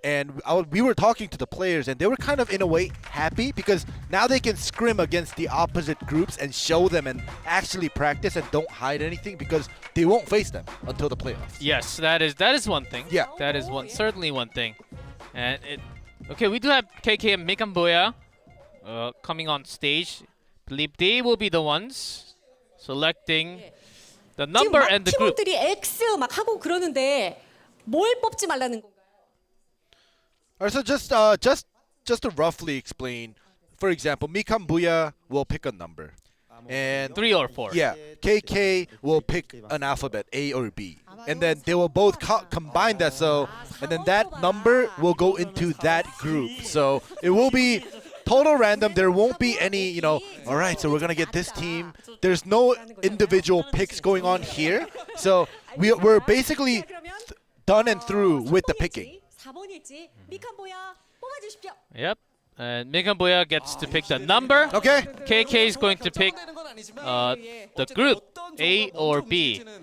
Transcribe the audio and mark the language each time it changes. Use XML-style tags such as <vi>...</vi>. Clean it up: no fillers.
<en>And we were talking to the players, and they were kind of in a way happy, because now they can scrim against the opposite groups and show them and actually practice and don't hide anything, because they won't face them until the playoffs. Yes, that is one thing. Yeah, that is certainly one thing. And okay, we do have KK and Mikamboya coming on stage. I believe they will be the ones selecting the number and the group.</en> <ko>팀원들이 X 막 하고 그러는데 뭘 뽑지 말라는 건가요?</ko> <en>Alright, so just to roughly explain, for example, Mikambuya will pick a number. And 3 or 4. Yeah, KK will pick an alphabet, A or B. And then they will both combine that, and then that number will go into that group. So it will be total random. There won't be any, alright, so we're going to get this team. There's no individual picks going on here. So we're basically done and through with the picking.</en> <ko>4번일지 미칸보야 뽑아주십시오.</ko> <en>Yep. And Mikamboya gets to pick the number. Okay. KK is going to pick the group, A or B.</en>